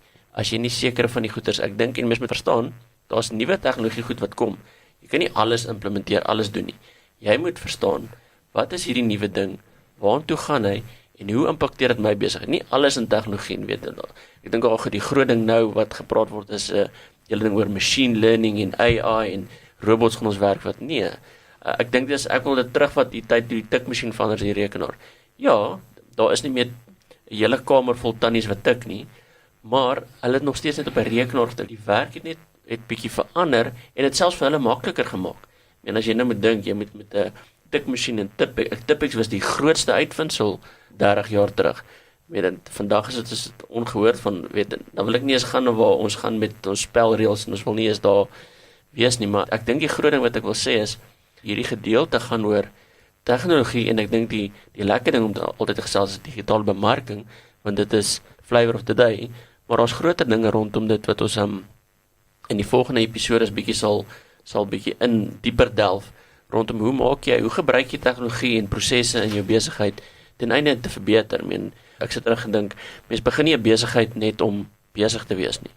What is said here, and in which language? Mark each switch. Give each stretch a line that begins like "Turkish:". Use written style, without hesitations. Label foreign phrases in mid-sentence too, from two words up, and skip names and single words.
Afrikaans: As jy nie seker van die goeders, ek dink en mens moet verstaan, daar's nuwe tegnologie goed wat kom. Jy kan nie alles implementeer, alles doen nie. Jy moet verstaan, wat is hierdie nuwe ding? Waartoe gaan hy en hoe impakteer dit my besigheid? Nie alles in tegnologie, weet jy. Ek dink ook die groot ding nou wat gepraat word is 'n hele ding oor
English: machine learning
Afrikaans: en AI en robots gaan ons werk wat nee. Ek dink ek wil dit terugvat die tyd toe die tikmasjien verander die rekenaar. Ja, daar is nie meer 'n hele kamer vol tannies wat tik nie, maar hulle het nog steeds net op 'n rekenaar getik. Die werk het bietjie verander en dit selfs vir hulle makliker gemaak. En as jy nou moet dink, jy moet met 'n tikmasjien en Tipex was die grootste uitvinding 30 jaar terug. Vandag is dit ongehoord van, dan wil ek nie eens gaan waar ons gaan met ons spelreëls en ons wil nie eens daar wees nie, maar ek dink die groot ding wat ek wil sê is, hierdie gedeelte gaan oor tegnologie en ek dink die lekker ding om altyd te gesels is digitale bemarking, want dit is
English: flavor of the day,
Afrikaans: maar ons groter dinge rondom dit wat ons in die volgende episode bietjie sal bietjie in dieper delf, rondom hoe gebruik jy tegnologie en prosesse in jou besigheid ten einde te verbeter. Ek sit terug en dink, mens begin nie 'n besigheid net om besig te wees nie.